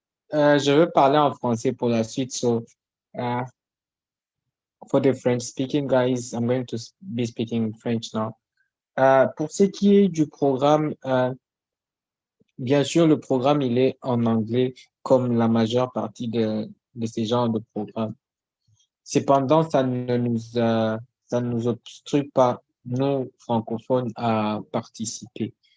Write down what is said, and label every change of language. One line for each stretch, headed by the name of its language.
French: Euh, je veux parler en français pour la suite.
English: So, uh, for the French speaking guys, I'm going to be speaking French now.
French: Pour ce qui est du programme, bien sûr, le programme, il est en anglais, comme la majeure partie de ces genres de programmes. Cependant, ça ne nous obstrue pas, nous, francophones, à participer.